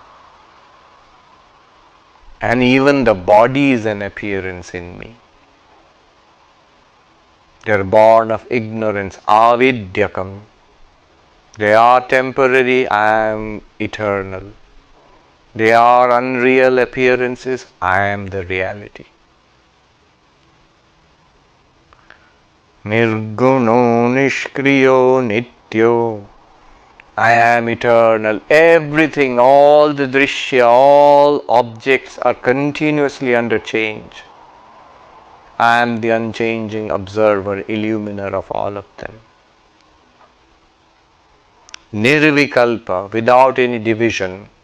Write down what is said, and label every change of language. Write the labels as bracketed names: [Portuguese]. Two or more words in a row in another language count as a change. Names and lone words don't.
[English] And even the body is an appearance in me. They are born of ignorance, avidyakam. They are temporary, I am eternal. They are unreal appearances, I am the reality. [Sanskrit] Nirguno nishkriyo nityo. [English] I am eternal. Everything, all the drishya, all objects are continuously under change. I am the unchanging observer, illuminer of all of them. Nirvikalpa, without any division.